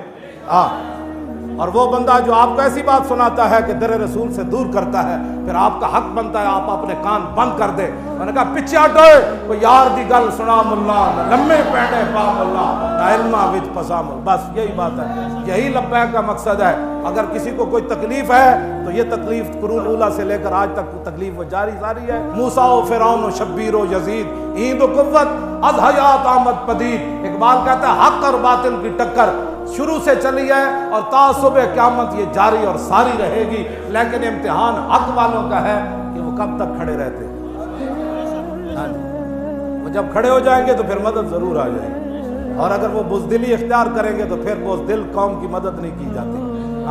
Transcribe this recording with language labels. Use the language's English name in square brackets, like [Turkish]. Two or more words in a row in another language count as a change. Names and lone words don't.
[Urdu] اور وہ بندہ جو آپ کو ایسی بات سناتا ہے کہ در رسول سے دور کرتا ہے، پھر آپ کا حق بنتا ہے آپ اپنے کان بند کر دیں۔ میں نے کہا پیچھے ہٹو، [Punjabi] کوئی یار دی گل سنا ملا، نہ لمے پینڈے پا ملا، نہ علمہ وچ پسا ملا، [Urdu] بس یہی بات ہے، یہی لبیک کا مقصد ہے۔ اگر کسی کو کوئی تکلیف ہے تو یہ تکلیف قرون اولیٰ سے لے کر آج تک تکلیف وہ جاری ہے۔ [Persian] موسیٰ و فرعون و شبیر و یزید ایند و قوت از حیات آمد پدید، [Urdu] اقبال کہتا ہے حق اور باطل کی ٹکر شروع سے چلی ہے اور تا صبح قیامت یہ جاری اور ساری رہے گی، لیکن امتحان حق والوں کا ہے کہ وہ کب تک کھڑے رہتے ہیں۔ وہ جب کھڑے ہو جائیں گے تو پھر مدد ضرور آ جائے گی، اور اگر وہ بزدلی اختیار کریں گے تو پھر بزدل قوم کی مدد نہیں کی جاتی۔